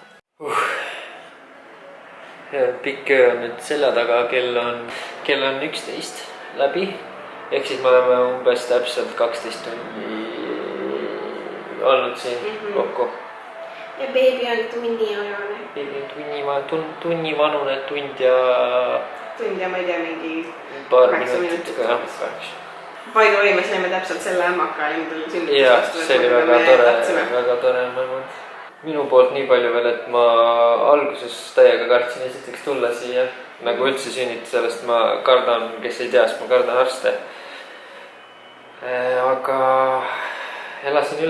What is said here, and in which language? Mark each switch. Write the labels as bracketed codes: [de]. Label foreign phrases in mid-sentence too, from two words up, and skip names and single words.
[et] Pikk öö on nüüd selja taga, kell on 11 läbi. Ehk siis me oleme umbes täpselt 12 tundi olnud siin kokku. Ja beebi on tunnivanune. Beebi on tunnivanune, tund ja ma ei tea, mingi paar 8 minutit. [en] By the way, [et] me saime täpselt selle ämmaka endal sünnitus. Jah, see oli väga tore moment. Minu poolt nii palju veel, et ma alguses täiega kartsin esiteks tulla siia. Nagu üldse sünnitusest ma kardan, kes ei tea, siis ma kardan arste. Aga elasin üle.